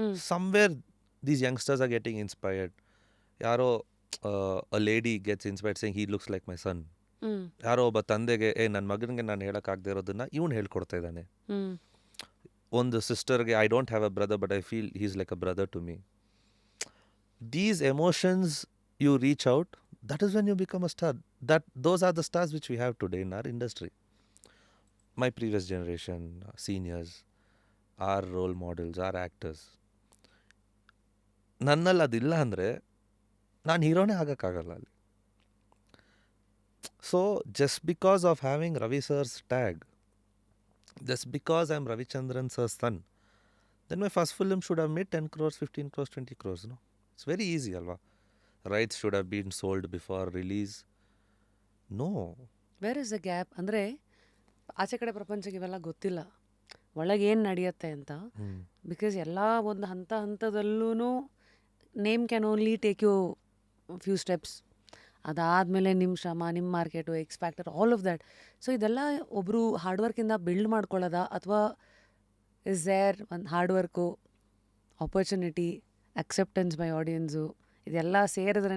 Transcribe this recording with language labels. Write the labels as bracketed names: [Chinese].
[English] Somewhere these youngsters are getting inspired. ಯಾರೋ a lady gets inspired saying he looks like my son. [Kannada] ಯಾರೋ ಒಬ್ಬ ತಂದೆಗೆ ನನ್ನ ಮಗನಿಗೆ ನಾನು ಹೇಳೋಕ್ಕಾಗದೇ ಇರೋದನ್ನ ಇವನು ಹೇಳ್ಕೊಡ್ತಾ ಇದ್ದಾನೆ. ಒಂದು ಸಿಸ್ಟರ್ಗೆ [English] I don't have a brother but I feel he is like a brother to me. These emotions you reach out, that is when you become a star. Those are the stars which we have today in our industry. My previous generation, seniors, our role models, our actors. [Kannada] ನನ್ನಲ್ಲಿ ಅದಿಲ್ಲ ಅಂದರೆ ನಾನು ಹೀರೋನೇ ಆಗೋಕ್ಕಾಗಲ್ಲ ಅಲ್ಲಿ. [English] So just because of having Ravi sir's tag, just because I'm Ravichandran sir's son, then my first film should have made 10 crores, 15 crores, 20 crores, no? It's very easy, alva. Rights should have been sold before release. No. Where is the gap? [Kannada] ಅಂದರೆ ಆಚೆ ಕಡೆ ಪ್ರಪಂಚಕ್ಕೆ ಇವೆಲ್ಲ ಗೊತ್ತಿಲ್ಲ, ಒಳಗೆ ಏನು ನಡೆಯುತ್ತೆ ಅಂತ. [English] because [Kannada] ಎಲ್ಲ ಒಂದು ಹಂತದಲ್ಲೂ [English] Name can only take you few steps. [Kannada] ಅದಾದಮೇಲೆ ನಿಮ್ಮ ಶ್ರಮ, ನಿಮ್ಮ market, X factor, [English] All of that. [Kannada] So ಇದೆಲ್ಲ ಒಬ್ಬರು ಹಾರ್ಡ್ ವರ್ಕಿಂದ ಬಿಲ್ಡ್ ಮಾಡ್ಕೊಳ್ಳೋದ, ಅಥವಾ [English] is there [Kannada] ಒಂದು hard work, opportunity, acceptance by audience, ಇದೆಲ್ಲ ಸೇರಿದ್ರೇ